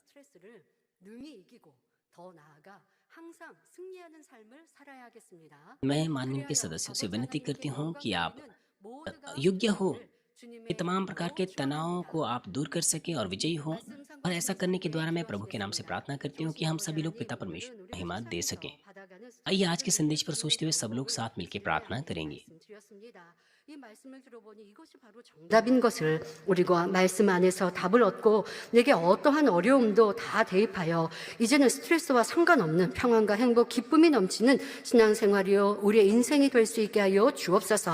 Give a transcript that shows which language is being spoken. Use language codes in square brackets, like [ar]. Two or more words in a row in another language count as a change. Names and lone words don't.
[hi] मैं माननीय के सदस्यों से विनती करती हूँ कि आप योग्य हो कि तमाम प्रकार के तनाव को आप दूर कर सकें और विजयी हो। और ऐसा करने के द्वारा मैं प्रभु के नाम से प्रार्थना करती हूँ कि हम सभी लोग पिता परमेश्वर को महिमा दे सकें। आइए आज के संदेश पर सोचते हुए सब लोग साथ मिलकर प्रार्थना करेंगे। [ko] 이 말씀을 들어보니 이것이 바로 정답인 것을 우리가 말씀 안에서 답을 얻고 내게 어떠한 어려움도 다 대입하여 이제는 스트레스와 상관없는 평안과 행복, 기쁨이 넘치는 신앙생활이요 우리의 인생이 될 수 있게 하여 주옵소서.